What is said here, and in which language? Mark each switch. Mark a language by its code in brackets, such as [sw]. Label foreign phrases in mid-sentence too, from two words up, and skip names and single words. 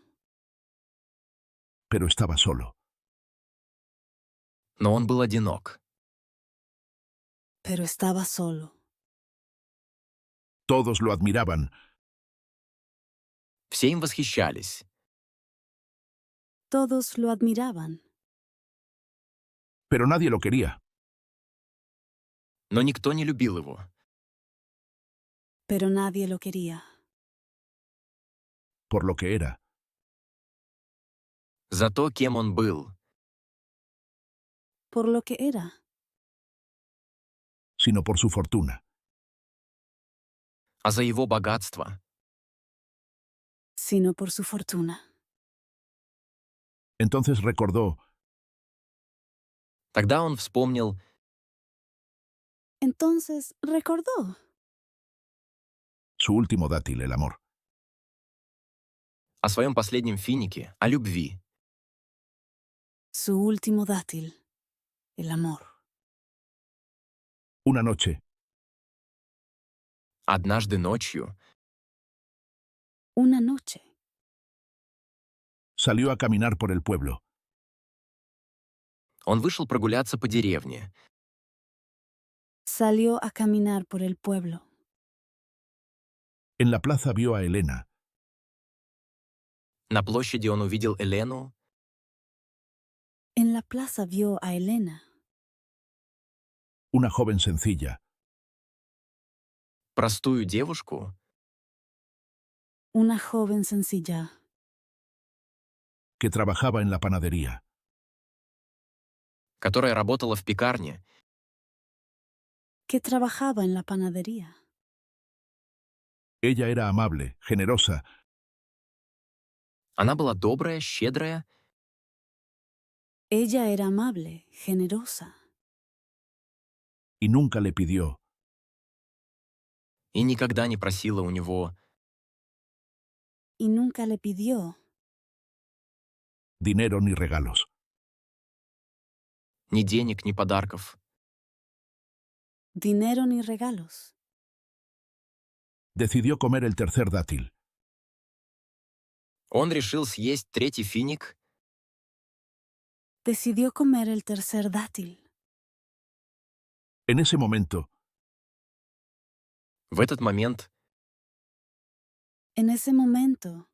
[es] pero estaba solo. [ru] Но он был одинок. [es] pero estaba solo. Todos lo admiraban, [ru] Все им восхищались, [es] Todos lo admiraban, pero nadie lo quería. [ru] но никто не любил его. [es] pero nadie lo quería. Por lo que era. [ru] За то, кем он был, [es] Por lo que era, Sino por su fortuna. [ru] а за его богатство. [es] sino por su fortuna. Entonces recordó, [ru] Тогда он вспомнил [es] Entonces recordó su último dátil, el amor. [ru] о своем последнем финике, о любви. [es] su último dátil, el amor. Una noche, [ru] Однажды ночью [es] Una noche salió a caminar por el pueblo. [ru] он вышел прогуляться по деревне. [es] salió a caminar por el pueblo. En la plaza vio a Elena, [ru] На площади он увидел Елену, [es] En la plaza vio a Elena, una joven sencilla, [ru] простую девушку, [es] una joven sencilla que trabajaba en la panadería. [ru] которая работала в пекарне. [es] que trabajaba en la panadería. Ella era amable, generosa, [ru] Она была добрая, щедрая, [es] Ella era amable, generosa, y nunca le pidió, [ru] и никогда не просила у него [es] y nunca le pidió dinero ni regalos. [ru] ни денег, ни подарков. [es] dinero ni regalos. Decidió comer el tercer dátil. [ru] Он решил съесть третий финик, [es] Decidió comer el tercer dátil. En ese momento, [ru] в этот момент [es] En ese momento